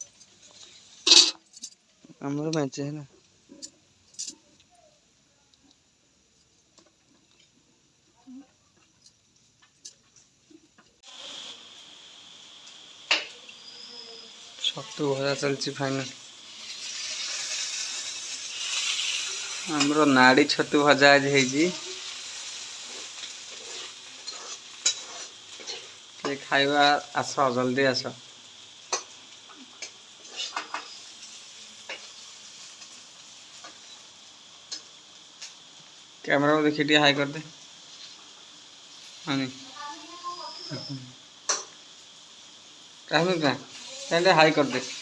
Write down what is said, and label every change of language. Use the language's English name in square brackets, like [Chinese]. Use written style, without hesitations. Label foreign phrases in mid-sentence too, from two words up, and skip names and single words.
[Odia] ଆମର ମେଞ୍ଚେ ହେଲା। ଛତୁ ଭଜା ଚାଲିଛି ଫାଇନାଲ। ଆମର ନାଡ଼ି ଛତୁ ଭଜା ଆଜି ହେଇଛି। ଖାଇବା ଆସ, ଜଲ୍ଦି ଆସ। [Hindi] कैमरा को देखिए, हाई कर दे। हाँ क्या हाई कर दे।